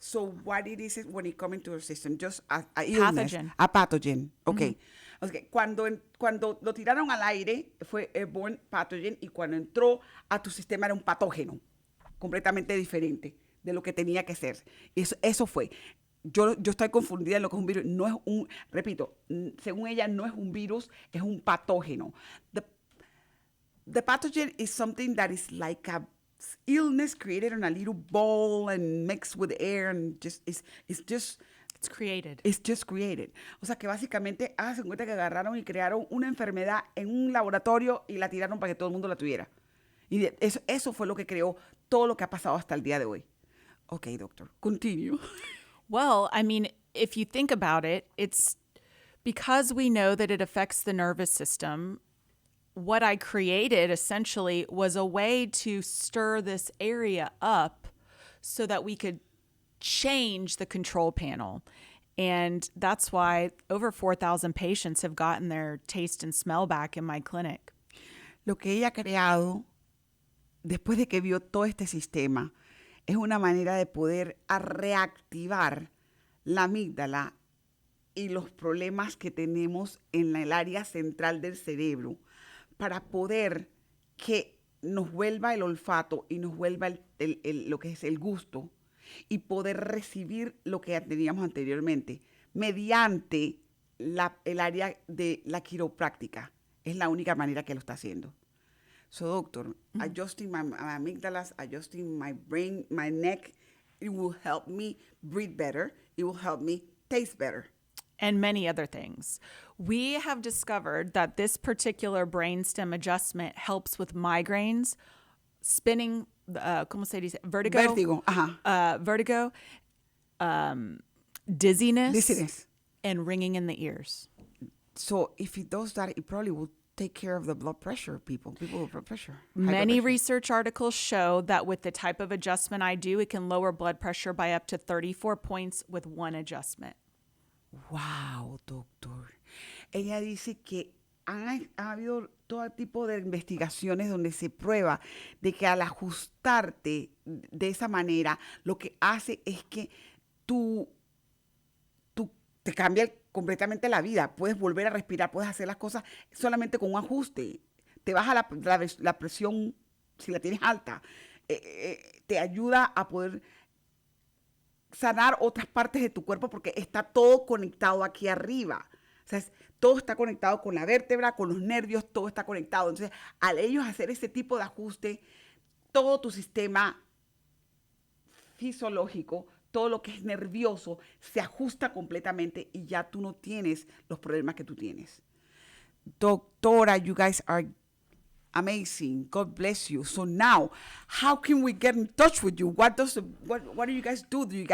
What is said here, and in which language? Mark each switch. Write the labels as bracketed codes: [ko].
[en] So what it is when it comes into your system? Just a illness. Pathogen. A pathogen. Okay. Mm-hmm. Okay. [es] Cuando lo tiraron al aire fue airborne pathogen y cuando entró a tu sistema era un patógeno completamente diferente de lo que tenía que ser. Y eso fue. Yo estoy confundida en lo que es un virus. No es repito, según ella no es un virus, es un patógeno. [en] The pathogen is something that is like a illness created in a little ball and mixed with air and it's created. It's just created. [es] O sea que básicamente háganse cuenta que agarraron y crearon una enfermedad en un laboratorio y la tiraron para que todo el mundo la tuviera. Y eso fue lo que creó todo lo que ha pasado hasta el día de hoy. [en] Okay, doctor, continue. Well, I mean, if you think about it, it's because we know that it affects the nervous system. What I created essentially was a way to stir this area up so that we could change the control panel. And that's why over 4,000 patients have gotten their taste and smell back in my clinic. [es] Lo que ella ha creado, después de que vio todo este sistema, es una manera de poder reactivar la amígdala y los problemas que tenemos en el área central del cerebro, para poder que nos vuelva el olfato y nos vuelva lo que es el gusto y poder recibir lo que teníamos anteriormente mediante el área de la quiropráctica. Es la única manera que lo está haciendo. [en] So, doctor, adjusting my amygdalas, adjusting my brain, my neck, it will help me breathe better. It will help me taste better. And many other things. We have discovered that this particular brainstem adjustment helps with migraines, spinning, [es] ¿cómo se dice? [en] Vertigo. Vertigo, dizziness, and ringing in the ears. So if it does that, it probably will take care of the blood pressure, people with blood pressure. Many research articles show that with the type of adjustment I do, it can lower blood pressure by up to 34 points with one adjustment. Wow, doctor. [es] Ella dice que ha habido todo tipo de investigaciones donde se prueba de que al ajustarte de esa manera, lo que hace es que tú te cambia completamente la vida. Puedes volver a respirar, puedes hacer las cosas solamente con un ajuste. Te baja la presión si la tienes alta. Te ayuda a poder sanar otras partes de tu cuerpo porque está todo conectado aquí arriba. O sea, todo está conectado con la vértebra, con los nervios, todo está conectado. Entonces, al ellos hacer ese tipo de ajuste, todo tu sistema fisiológico, todo lo que es nervioso, se ajusta completamente y ya tú no tienes los problemas que tú tienes. [en] Doctora, you guys are amazing. God bless you. So now, how can we get in touch with you? What do you guys do?